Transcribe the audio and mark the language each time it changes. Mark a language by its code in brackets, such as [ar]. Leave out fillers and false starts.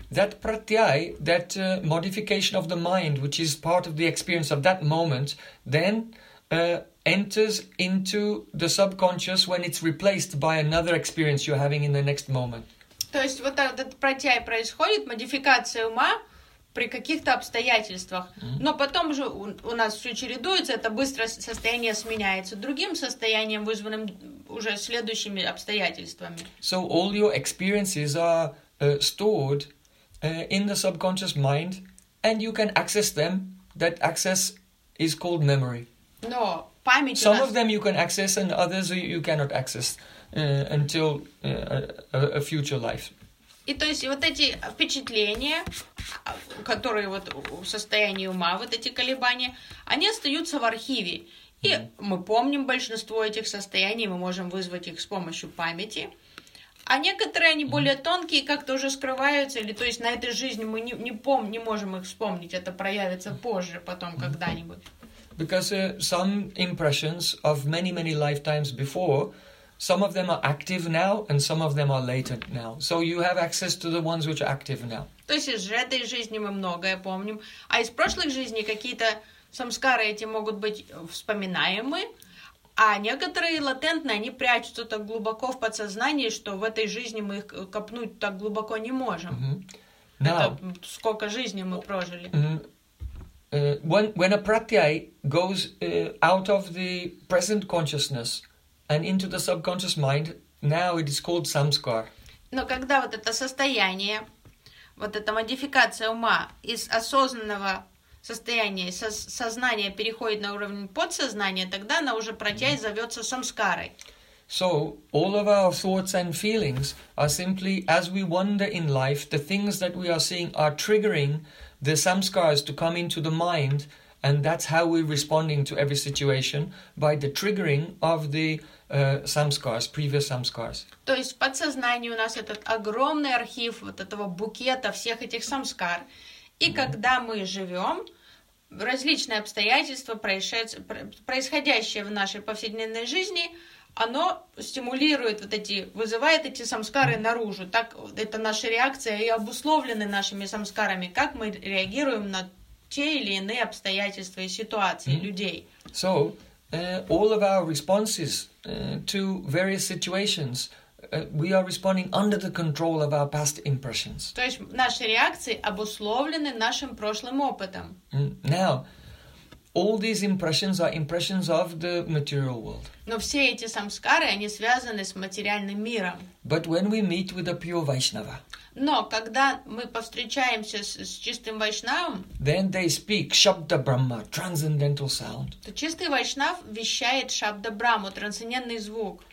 [en] That пратьяй, that modification of the mind, which is part of the experience of that moment, then enters into the subconscious when it's replaced by another experience you're having in the next moment. [ru] То есть вот этот пратьяй происходит, модификация ума при каких-то обстоятельствах. Но потом же у нас все чередуется, это быстро состояние сменяется другим состоянием, вызванным уже следующими обстоятельствами. [en] So all your experiences are stored in the subconscious mind, and you can access them. That access is called memory. [ru] Но память. [en] Some of them you can access, and others you cannot access until a future life. [ru] И то есть вот эти впечатления, которые вот в состоянии ума, вот эти колебания, они остаются в архиве. И мы помним большинство этих состояний, мы можем вызвать их с помощью памяти. А некоторые, они более тонкие, как-то уже скрываются, или то есть на этой жизни мы не можем их вспомнить, это проявится позже, потом, когда-нибудь. [en] Because some impressions of many lifetimes before, some of them are active now, and some of them are latent now. So you have access to the ones which are active now. [ru] То есть из этой жизни мы многое помним, а из прошлых жизней какие-то самскары эти могут быть вспоминаемы, а некоторые латентные, они прячутся так глубоко в подсознании, что в этой жизни мы их копнуть так глубоко не можем. [en] Mm-hmm. Now, [ru] это сколько жизней мы прожили. [en] When a pratyaya goes out of the present consciousness and into the subconscious mind, now it is called samskar. [ru] Но когда вот это состояние, вот эта модификация ума из осознанного состояние сознания переходит на уровень подсознания, тогда она уже протяй зовется самскарой. [en] So all of our thoughts and feelings are simply, as we wander in life, the things that we are seeing are triggering the samskaras to come into the mind, and that's how we're responding to every situation, by the triggering of the samskaras, previous samskaras. [ru] То есть в подсознании у нас этот огромный архив вот этого букета всех этих самскар, и когда мы живем, различные обстоятельства, происходящие в нашей повседневной жизни, оно стимулирует вот эти, вызывает эти самскары наружу. Так это наша реакция и обусловлены нашими самскарами, как мы реагируем на те или иные обстоятельства и ситуации людей. [en] So, all of our responses to various situations, we are responding under the control of our past impressions. [ru] То есть наши реакции обусловлены нашим прошлым опытом. [en] Now, all these impressions are impressions of the material world. [ru] Но все эти самскары, они связаны с материальным миром. [en] But when we meet with a pure Vaishnava, [ru] но когда мы повстречаемся с чистым Вайшнавом, [en] then they speak Shabda Brahma, transcendental sound. [ru] То чистый Вайшнав вещает Шабда Брахму, трансцендентный звук.